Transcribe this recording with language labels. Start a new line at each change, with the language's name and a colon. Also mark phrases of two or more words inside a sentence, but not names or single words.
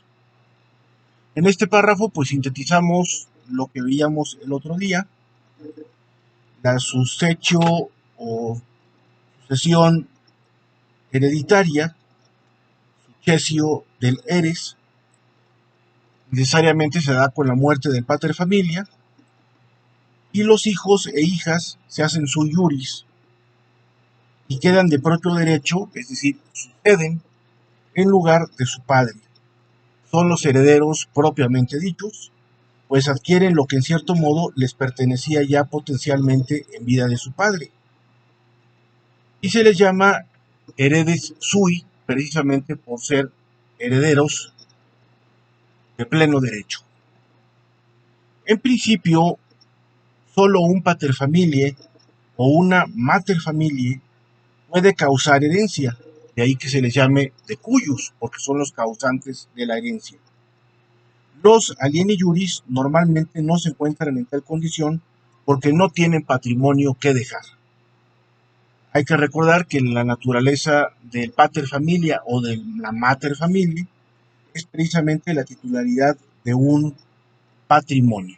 Spanish: En este párrafo pues sintetizamos lo que veíamos el otro día: la sucesión o sucesión hereditaria, successio del heres, necesariamente se da con la muerte del
Latin: pater familia,
Spanish: y los hijos e hijas se hacen
Latin: sui iuris
Spanish: y quedan de propio derecho, es decir, suceden en lugar de su padre. Son los herederos propiamente dichos, pues adquieren lo que en cierto modo les pertenecía ya potencialmente en vida de su padre. Y se les llama
Latin: heredes sui
Spanish: precisamente por ser herederos de pleno derecho. En principio, solo un
Latin: pater familiae
Spanish: o una
Latin: mater familiae
Spanish: puede causar herencia, de ahí que se les llame
Latin: de cuyos,
Spanish: porque son los causantes de la herencia. Los
Latin: alieni iuris
Spanish: normalmente no se encuentran en tal condición porque no tienen patrimonio que dejar. Hay que recordar que la naturaleza del
Latin: pater familia
Spanish: o de la
Latin: mater familia
Spanish: es precisamente la titularidad de un patrimonio.